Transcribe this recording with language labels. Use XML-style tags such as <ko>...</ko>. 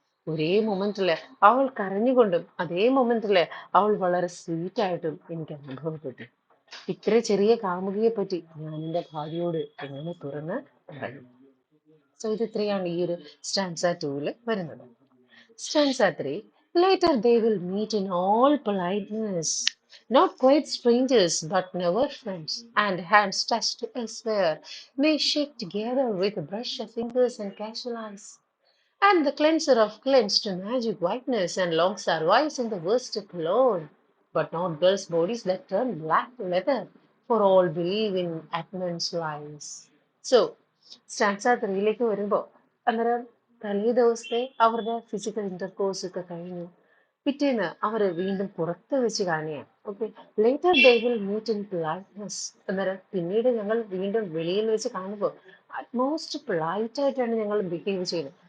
<ml>ഒരേ മൊമെന്റില് അവൾ കരഞ്ഞുകൊണ്ടും അതേ മൊമെന്റില് അവൾ വളരെ സ്വീറ്റ് ആയിട്ടും എനിക്ക് അനുഭവപ്പെട്ടു. ഇത്ര ചെറിയ കാമുകിയെ പറ്റി ഞാൻ എൻ്റെ ഭാര്യയോട് എങ്ങനെ തുറന്ന് പറയും? സോ ഇത് ഇത്രയാണ് ഈ ഒരു സ്റ്റാൻസ 2 വരുന്നത്.</ml> <en>Stanza 3. Later they will meet in all politeness, not quite strangers, but never friends, and hands touched elsewhere may shake together with a brush of fingers and casual eyes. And the cleanser of cleansed to magic whiteness and long survives in the worst cologne, but not girls' bodies that turn black leather, for all believe in Atman's lies.</en> <ml>So, stanza ത്രീയിലേക്ക് വരുമ്പോൾ അന്നേരം തലേ ദിവസത്തെ അവരുടെ physical intercourse ഒക്കെ കഴിഞ്ഞു. പിറ്റേന്ന് അവര് വീണ്ടും പുറത്ത് വെച്ച് കാണുകയാണ്.</ml> <en>Okay, later they will meet in politeness.</en> <ml>അന്നേരം പിന്നീട് ഞങ്ങൾ വീണ്ടും വെളിയിൽ വെച്ച് കാണുമ്പോൾ അറ്റ്മോസ്റ്റ് പൊളൈറ്റ് ആയിട്ടാണ് ഞങ്ങൾ ബിഹേവ് ചെയ്യുന്നത്.</ml>